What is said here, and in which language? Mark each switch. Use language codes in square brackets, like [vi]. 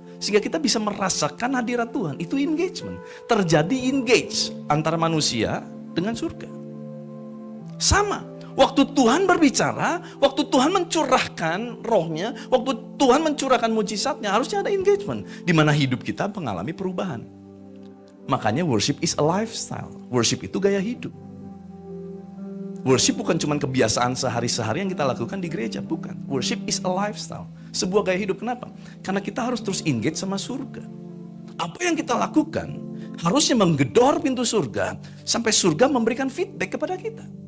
[id] Sehingga kita bisa merasakan hadirat Tuhan. Itu engagement. Terjadi engage antara manusia dengan surga. Sama. Waktu Tuhan berbicara, waktu Tuhan mencurahkan rohnya, waktu Tuhan mencurahkan mujizatnya, harusnya ada engagement. Di mana hidup kita mengalami perubahan. [en] Makanya worship is a lifestyle. [id] Worship itu gaya hidup. Worship bukan cuma kebiasaan sehari-hari yang kita lakukan di gereja, bukan. [en] Worship is a lifestyle. [id] Sebuah gaya hidup, kenapa? Karena kita harus terus engage sama surga. Apa yang kita lakukan harusnya menggedor pintu surga, sampai surga memberikan feedback kepada kita.